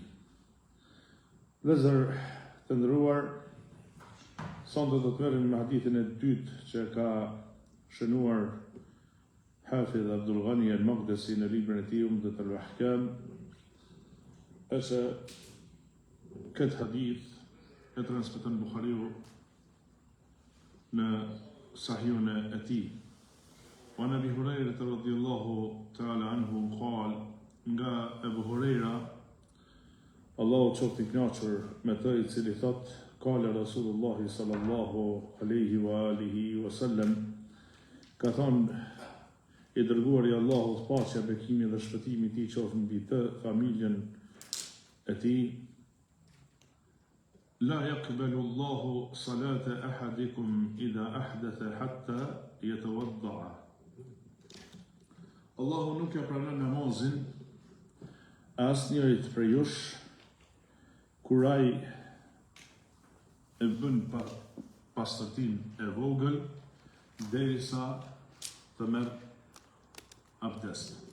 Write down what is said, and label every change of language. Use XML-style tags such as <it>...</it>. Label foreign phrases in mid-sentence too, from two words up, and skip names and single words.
<sq>Vëllezër të nderuar, sonte do të merrem me hadithin e dytë që ka shënuar Hafidh Abdul Ghani al-Maqdisi në librin e tij Umdat al-Ahkam. Është këtë hadith e transmeton Buhariu në Sahihun e tij.</sq> <ar>وأبي هريرة رضي الله تعالى عنه قال, nga Abu Huraira,</ar> <sq>Allahu qoftë i kënaqur me të, i cili thot,</sq> <ar>قال رسول الله صلى الله عليه وعلى آله وسلم,</ar> <sq>ka thonë i dërguari i Allahut, paqja, bekimi dhe shpëtimi i tij qoftë mbi të, familjen e tij.</sq> <ar>لا يقبل الله صلاة أحدكم إذا أحدث حتى يتوضأ.</ar> <sq>Allahu nuk ja pranon namazin asnjërit prej jush kur ai e bën pastërtin e vogël derisa të merr abdest.</sq>